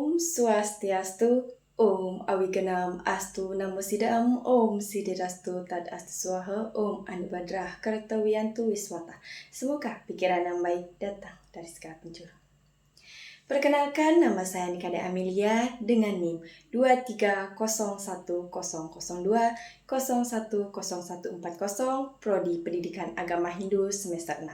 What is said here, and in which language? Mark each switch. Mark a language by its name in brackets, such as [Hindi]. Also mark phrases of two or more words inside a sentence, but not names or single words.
[Sanskrit] Swastiastu, Om Awiganam Astu Namo Sidam, Om Siddhirastu Tad Astu Swaha, Om Anubadrah Kartawiyantu Wiswata. [Indonesian] Semoga pikiran yang baik datang dari segala penjuru. Perkenalkan, nama saya Nikade Amelia dengan NIM 2301002010140, Prodi Pendidikan Agama Hindu semester 6.